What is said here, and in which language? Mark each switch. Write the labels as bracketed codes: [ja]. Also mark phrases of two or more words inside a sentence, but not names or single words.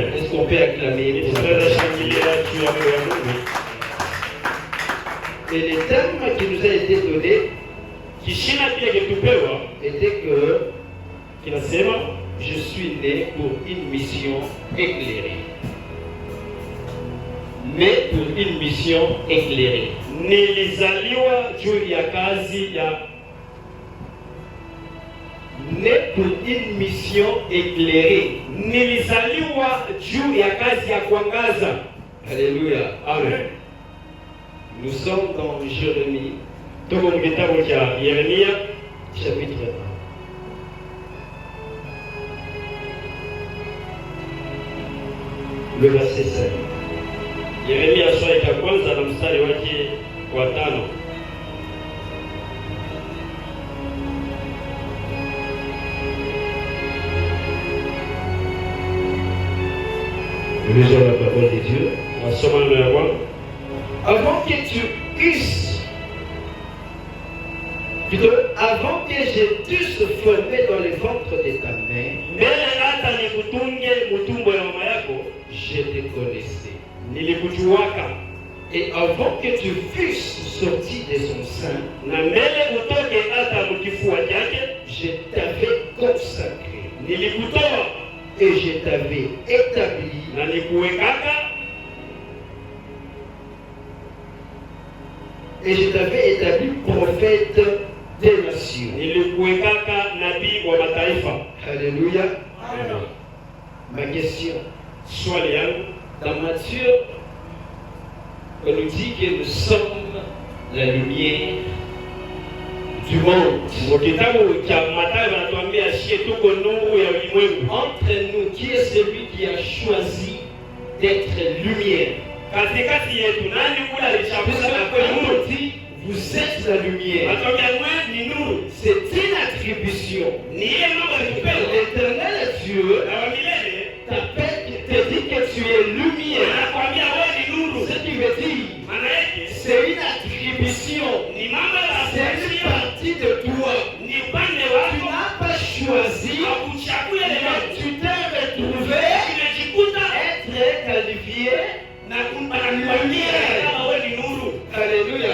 [fr] Est-ce qu'on peut acclamer pour ça? Et les thèmes qui nous a été donnés était que je suis né pour une mission éclairée. Mais pour une mission éclairée. [sw] Nilizaliwa juu ya kazi ya [fr] Né pour une mission éclairée. [sw] nilizaliwa juu ya kazi ya kuangaza. Alléluia. Amen. [fr] Nous sommes dans Jérémie, [sw] Tuko mu kitabu cha Yeremia [fr] chapitre 1. Le verset 5. [sw] Yeremia sura ya kwanza na mstari wake wa 5. [fr] Nous lisons la parole de Dieu. [sw] Nasoma neno ya Bwana. [fr] Avant que tu eusses, plutôt, avant que je t'eusse formé dans le ventre de ta mère, [sw] Mbele hata nikutunge mutumbo ya mama yako, [fr] je te connaissais. [sw] nilikujuaka. [fr] Et avant que tu fusses sorti de son sein, [sw] Na mbele utoke hata mkifua chake, [fr] je t'avais consacré [sw] nilikutoa [fr] et je t'avais établi [sw] na nikuwekaka [fr] prophète des nations. [sw] nilikuwekaka nabii wa mataifa. Alléluia. Amen. [fr] Ma question, [sw] Swali yangu [fr] dans Matthieu, on nous dit que nous sommes la lumière du monde. [sw] mu kitabu cha Mathayo wanatuambia shie tuko nuru ya ulimwengu. [fr] Entre nous, qui est celui qui a choisi d'être lumière? [sw] Katikati yetu nani ule alichagua na kweli [fr] Puisque [sw] nuru? [fr] on dit, vous êtes la lumière. [sw] Atokea mwe ni nuru. [fr] C'est une attribution. [sw] Ni ile mambo alipewa. [fr] L'éternel Dieu [sw] Na wa milele [fr] te dit que tu es lumière. [sw] anakuambia wewe ni nuru. [fr] attribution. C'est une partie de toi. Tu n'as pas choisi, mais tu t'es retrouvé être qualifié. Alléluia.